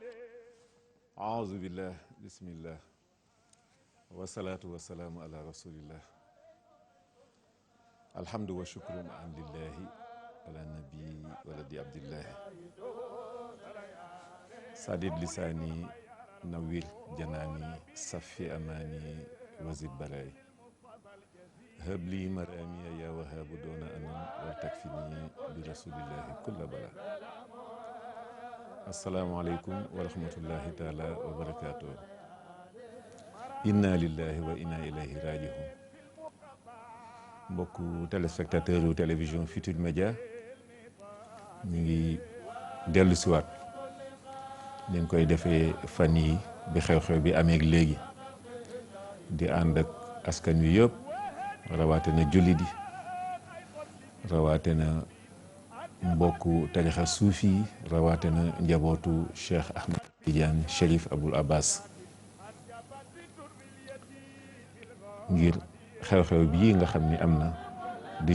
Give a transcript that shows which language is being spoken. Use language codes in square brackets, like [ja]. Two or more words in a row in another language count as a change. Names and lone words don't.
[ar] أعوذ بالله بسم الله والصلاة والسلام على رسول الله الحمد والشكر عن لله على النبي ولد عبد الله سدد لساني نوير جناني صفي أماني وزد بلاي هب لي مرامي يا وهاب دون أنام وتكفني برسول الله كل بلاء. السلام عليكم ورحمة الله تعالى وبركاته. إنا لله وإنا إليه راجعون. [wo] mbokku téléspectateur yu télévision Futurs Médias ñu ngi dellu siwaat leen koy defee fan yi bi xew-xew bi amee léegi di ànd ak askan wi yëpp rawaate na jullit yi rawaate na mbokku tarixa suufi yi rawaate na njabootu Cheikh Ahmed Tidiane Chérif Aboul Abbas ngir xew-xew bii nga xam ni am na di